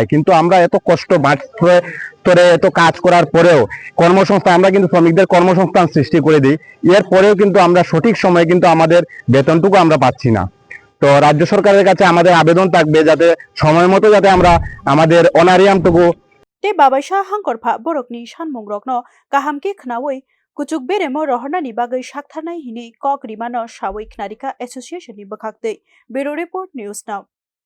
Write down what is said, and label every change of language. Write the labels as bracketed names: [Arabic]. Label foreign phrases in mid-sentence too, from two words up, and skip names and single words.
[Bangla] কিন্তু আমরা এত কষ্ট মাঠ ধরে এত কাজ করার পরেও কর্মসংস্থান, আমরা কিন্তু শ্রমিকদের কর্মসংস্থান সৃষ্টি করে দিই, এর পরেও কিন্তু আমরা সঠিক সময়ে কিন্তু আমাদের বেতনটুকু আমরা পাচ্ছি না। তো রাজ্য সরকারের কাছে আমাদের আবেদন থাকবে যাতে সময় মতো যাতে আমরা আমাদের অনারিয়ামটুকু [Kok Borok] te babaisha hangkorpha borokni sanmung rokno kahamke khnawi kuchuk beremo rohornani bagai saktharnai hini kok rimano sawai knarika association ni bwkhak tei [English] bureau report [Kok Borok] news now।